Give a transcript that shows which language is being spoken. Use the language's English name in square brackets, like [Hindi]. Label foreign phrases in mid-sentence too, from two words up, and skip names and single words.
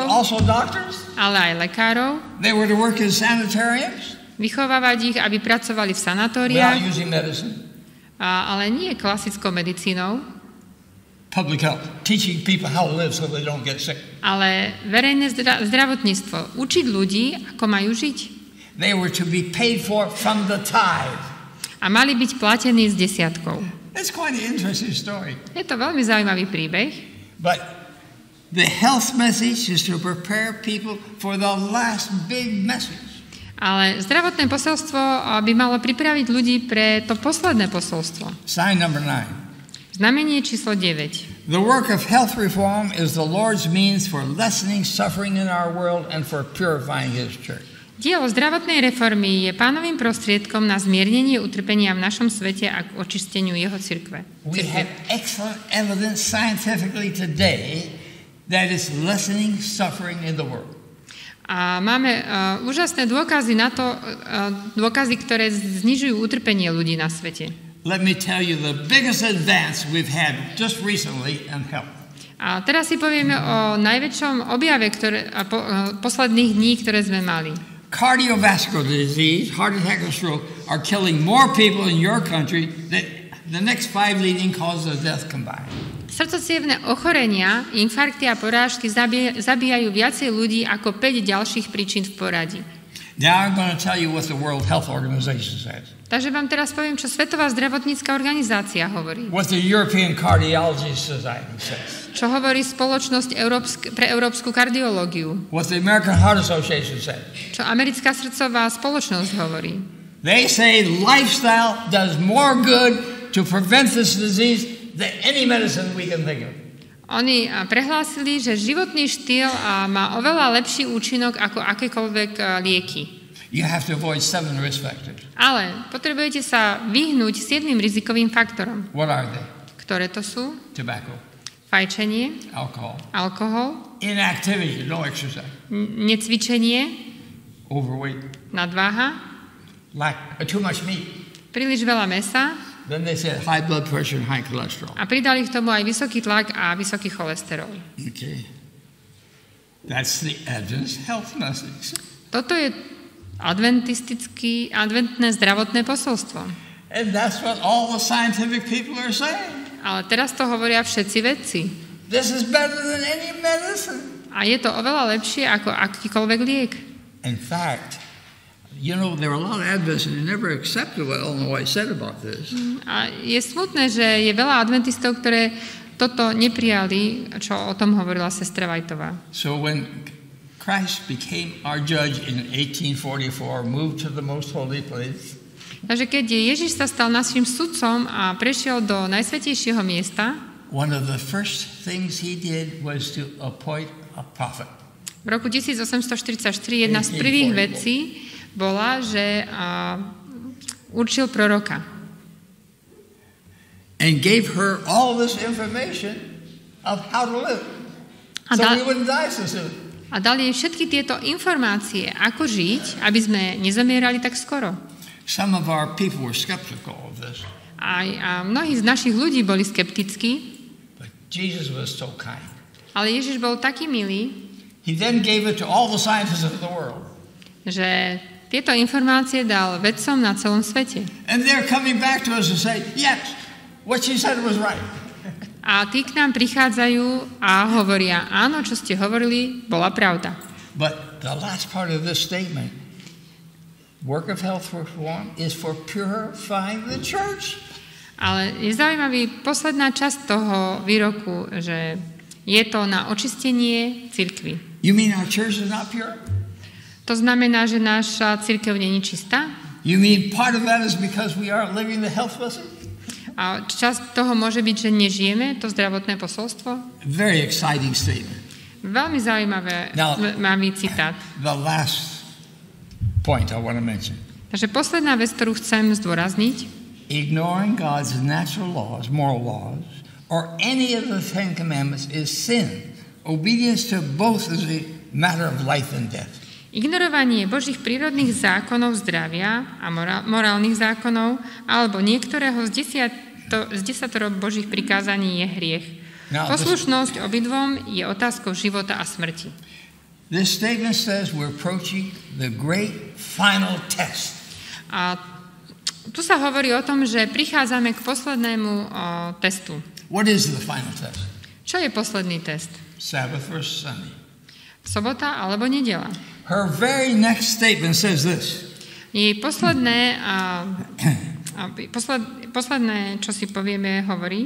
[English] but also doctors. [Slovak] Ale aj lekárov. [English] They were to work in sanitariums. [Slovak] Vychovávať ich, aby pracovali v sanatóriách. [English] Without using medicine. [Slovak] Ale nie klasickou medicínou. [English] Public health, teaching people how to live so they don't get sick. [Slovak] Ale verejné zdravotníctvo, učiť ľudí, ako majú žiť. [English] They were to be paid for from the tithe. [Slovak] A mali byť platení z desiatkou. [English] It's quite an interesting story. [Slovak] Je to veľmi zaujímavý príbeh. [English] But the health message is to prepare people for the last big message. [Slovak] Ale zdravotné posolstvo by malo pripraviť ľudí pre to posledné posolstvo. [English] Sign number 9. [Slovak] Znamenie číslo 9. [English] The work of health reform is the Lord's means for lessening suffering in our world and for purifying His church. [Slovak] Dielo zdravotnej reformy je pánovým prostriedkom na zmiernenie utrpenia v našom svete a k očisteniu jeho cirkve. [English] We have excellent evidence scientifically today that is lessening suffering in the world. [Slovak] A máme úžasné dôkazy na to, dôkazy, ktoré znižujú utrpenie ľudí na svete. [English] Let me tell you the biggest advance we've had just recently in health. [Slovak] A teraz si povieme o najväčšom objave posledných dní, ktoré sme mali. [English] Cardiovascular disease, heart attack and stroke are killing more people in your country than the next 5 leading causes of death combined. [Slovak] Srdcocievne ochorenia, infarkty a porážky zabíjajú viacej ľudí ako 5 ďalších príčin v poradí. [English] Now I'm going to tell you what the World Health Organization says. [Slovak] Takže vám teraz poviem, čo Svetová zdravotnícka organizácia hovorí. [English] What the European Cardiology Society says. [Slovak] Čo hovorí spoločnosť pre európsku kardiológiu. [English] What the American Heart Association says. [Slovak] Čo americká srdcová spoločnosť hovorí. [English] They say lifestyle does more good to prevent this disease than any medicine we can think of. [Slovak] Oni prehlásili, že životný štýl má oveľa lepší účinok ako akékoľvek lieky. [English] You have to avoid 7 risk factors. [Slovak] Ale potrebujete sa vyhnúť 7 rizikovým faktorom. [English] What are they? [Slovak] Ktoré to sú? [English] Tobacco. [Slovak] Fajčenie. Alkohol. [English] Inactivity, no exercise. [Slovak] Necvičenie. [English] Overweight. [Slovak] Nadváha. [English] Too much meat. [Slovak] Príliš veľa mäsa. [English] Then they said high blood pressure and high cholesterol. [Slovak] A pridali k tomu aj vysoký tlak a vysoký cholesterol. [English] Okay. That's the Adventist health message. [Slovak] Toto je adventné zdravotné posolstvo. [English] And that's what all the scientific people are saying. [Slovak] Ale teraz to hovoria všetci vedci. [English] This is better than any medicine. [Slovak] A je to oveľa lepšie ako akýkoľvek liek. [English] In fact, you know, there were a lot of Adventists who never accepted what Ellen White said about this. [Slovak] A je smutné, že je veľa adventistov, ktoré toto neprijali, čo o tom hovorila sestra Whiteová. [English] So when Christ became our judge in 1844, moved to the most holy place. [Slovak] Takže keď Ježiš sa stal našim sudcom a prešiel do najsvätejšieho miesta, [English] one of the first things he did was to appoint a prophet. [Slovak] V roku 1844 jedna z prvých vecí bola, že určil proroka. [English] And gave her all this information of how to live. So we wouldn't die so soon. [Slovak] A dal jej všetky tieto informácie, ako žiť, aby sme nezomierali tak skoro. [English] Some of our people were skeptical of this. [Slovak] A mnohí z našich ľudí boli skeptickí. [English] But Jesus was so kind. [Slovak] Ale Ježiš bol taký milý. [English] He then gave it to all the scientists of the world. [Slovak] Že tieto informácie dal vedcom na celom svete. [English] And they're coming back to us and say, yes, what she said was right. [Slovak] A tí k nám prichádzajú a hovoria, áno, čo ste hovorili, bola pravda. [English] But the last part of this statement, work of health reform is for purifying the church. [Slovak] Ale je zaujímavý posledná časť toho výroku, že je to na očistenie cirkvi. [English] You mean our church is not pure? [Slovak] To znamená, že naša cirkev nie je čistá? [English] You mean part of that is because we aren't living the health message? [Slovak] A časť toho môže byť, že nežijeme to zdravotné posolstvo? [English] Very exciting statement. [Slovak] Veľmi zaujímavý citát. [English] The last point I want to mention. [Slovak] Takže posledná vec, ktorú chcem zdôrazniť. [English] Ignoring God's natural laws, moral laws, or any of the Ten Commandments is sin. Obedience to both is a matter of life and death. [Slovak] Ignorovanie Božích prírodných zákonov zdravia a morálnych zákonov alebo niektorého z desatoro Božích prikázaní je hriech. Poslušnosť obidvom je otázkou života a smrti. [English] This statement says we're approaching the great final test. [Slovak] A tu sa hovorí o tom, že prichádzame k poslednému testu. [English] What is the final test? [Slovak] Čo je posledný test? [English] Sabbath versus Sunday. [Slovak] Sobota alebo nedeľa. [English] Her very next statement says this. [Slovak] Jej posledné, čo si povieme, hovorí.